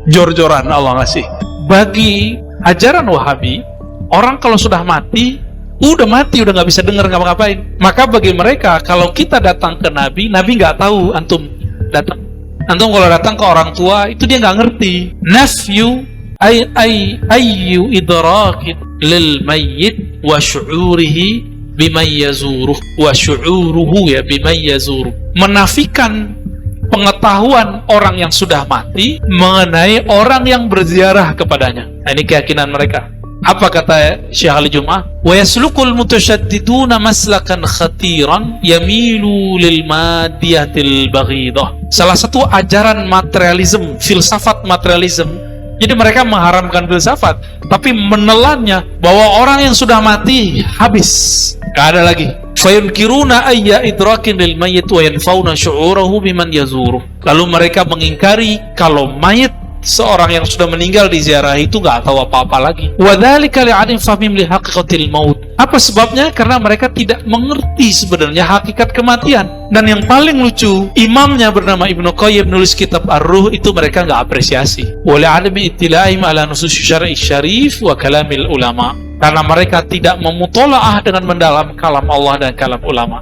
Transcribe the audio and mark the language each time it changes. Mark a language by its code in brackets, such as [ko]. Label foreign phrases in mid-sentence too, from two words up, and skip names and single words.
[id] Jor-joran Allah ngasih. Bagi ajaran Wahabi, orang kalau sudah mati, udah nggak bisa dengar ngapa-ngapain. Maka bagi mereka, kalau kita datang ke Nabi, Nabi nggak tahu antum datang. Antum kalau datang ke orang tua, itu dia nggak ngerti. [ar] نفي أي إدراك للميت وشعوره بمن يزوره وشعوره يا بمن يزوره. [id] Menafikan pengetahuan orang yang sudah mati mengenai orang yang berziarah kepadanya. Ini keyakinan mereka. Apa kata Syekh Ali Jum'ah? [ar] ويسلك المتشددون مسلكا خطيرا يميل للمادية البغيضة. [id] Salah satu ajaran materialism, filsafat materialism. Jadi mereka mengharamkan filsafat, tapi menelannya bahwa orang yang sudah mati habis, gak ada lagi. [ar] فينكرون أي إدراك للميت وينفون شعوره بمن يزوره. [id] Lalu mereka mengingkari kalau mayit seorang yang sudah meninggal di ziarah itu nggak tahu apa-apa lagi. [ar] وذلك لعدم فهم لحقيقة الموت. [id] Apa sebabnya? Karena mereka tidak mengerti sebenarnya hakikat kematian. Dan yang paling lucu, imamnya bernama Ibnu Qayyim nulis kitab Ar-Ruh itu mereka nggak apresiasi. [ar] ولعدم اطلاعهم على نصوص الشرع الشريف وكلام العلماء. [id] Karena mereka tidak memutola'ah dengan mendalam kalam Allah dan kalam ulama.